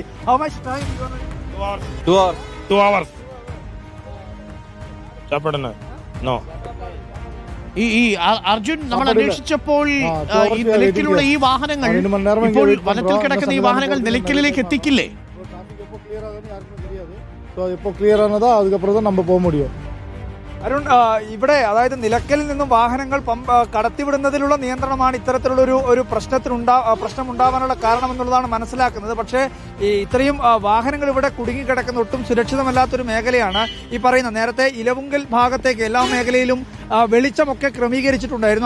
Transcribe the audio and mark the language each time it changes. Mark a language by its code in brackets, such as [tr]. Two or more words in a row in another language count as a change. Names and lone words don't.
[en] how much time? 2 hours. [ml] ഈ അർജുൻ, നമ്മൾ അന്വേഷിച്ചപ്പോൾ ഈ നിലയ്ക്കലുള്ള ഈ വാഹനങ്ങൾ ഇപ്പോൾ വനത്തിൽ കിടക്കുന്ന ഈ വാഹനങ്ങൾ നിലയ്ക്കലിലേക്ക് എത്തിക്കില്ലേ? [ta] இப்போ கிளியர் ஆனதா அதுக்கப்புறம் தான் நம்ம போக முடியும். [ml] അരുൺ, ഇവിടെ അതായത് നിലയ്ക്കലിൽ നിന്നും വാഹനങ്ങൾ കടത്തിവിടുന്നതിലുള്ള നിയന്ത്രണമാണ് ഇത്തരത്തിലുള്ള ഒരു പ്രശ്നമുണ്ടാവാനുള്ള കാരണമെന്നുള്ളതാണ് മനസ്സിലാക്കുന്നത്. പക്ഷേ ഇത്രയും വാഹനങ്ങൾ ഇവിടെ കുടുങ്ങിക്കിടക്കുന്ന ഒട്ടും സുരക്ഷിതമല്ലാത്തൊരു മേഖലയാണ്. ഈ പറയുന്ന നേരത്തെ ഇലവുങ്കൽ ഭാഗത്തേക്ക് എല്ലാ മേഖലയിലും വെളിച്ചമൊക്കെ ക്രമീകരിച്ചിട്ടുണ്ടായിരുന്നു.